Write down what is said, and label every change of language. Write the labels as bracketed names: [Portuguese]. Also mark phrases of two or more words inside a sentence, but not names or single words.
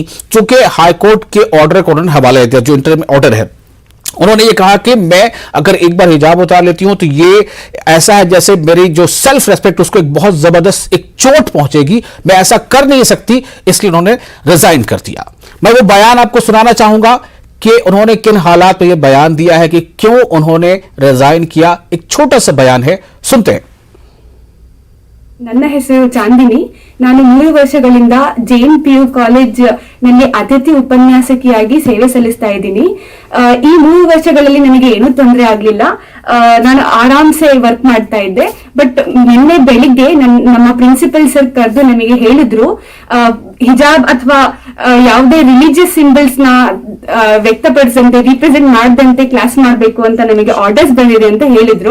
[Hindi] चूंकि हाईकोर्ट के ऑर्डर को उन्होंने हवाला दिया, जो [English] interim order [Hindi] है, उन्होंने ये कहा कि मैं अगर एक बार हिजाब उतार लेती हूं तो ये ऐसा है जैसे मेरी जो [English] self respect, [Hindi] उसको एक बहुत जबरदस्त एक चोट पहुंचेगी, मैं ऐसा कर नहीं सकती, इसलिए उन्होंने रिजाइन कर दिया। मैं वो बयान आपको सुनाना चाहूंगा कि उन्होंने किन हालात में ये बयान दिया है कि क्यों उन्होंने रिजाइन किया। एक छोटा सा बयान है, सुनते हैं। [Kannada] ನನ್ನ ಹೆಸರು ಚಾಂದಿನಿ. ನಾನು 3 ವರ್ಷಗಳಿಂದ JNPU ಕಾಲೇಜ್ ನಲ್ಲಿ ಅತಿಥಿ ಉಪನ್ಯಾಸಕಿಯಾಗಿ ಸೇವೆ ಸಲ್ಲಿಸ್ತಾ ಇದ್ದೀನಿ. ಈ 3 ವರ್ಷಗಳಲ್ಲಿ ನನಗೆ ಏನೂ ತೊಂದರೆ ಆಗ್ಲಿಲ್ಲ. ನಾನು ಆರಾಮ್ಸೆ ವರ್ಕ್ ಮಾಡ್ತಾ ಇದ್ದೆ. ಬಟ್ ನಿನ್ನೆ ಬೆಳಿಗ್ಗೆ ನಮ್ಮ [English] principal sir [Kannada] ಕರೆದು ನನಗೆ ಹೇಳಿದ್ರು, ಹಿಜಾಬ್ ಅಥವಾ ಯಾವುದೇ [English] religious symbols [Kannada] ನ ವ್ಯಕ್ತಪಡಿಸಂತೆ ರಿಪ್ರೆಸೆಂಟ್ ಮಾಡದಂತೆ ಕ್ಲಾಸ್ ಮಾಡಬೇಕು ಅಂತ ನನಗೆ ಆರ್ಡರ್ಸ್ ಬಂದಿದೆ ಅಂತ ಹೇಳಿದ್ರು.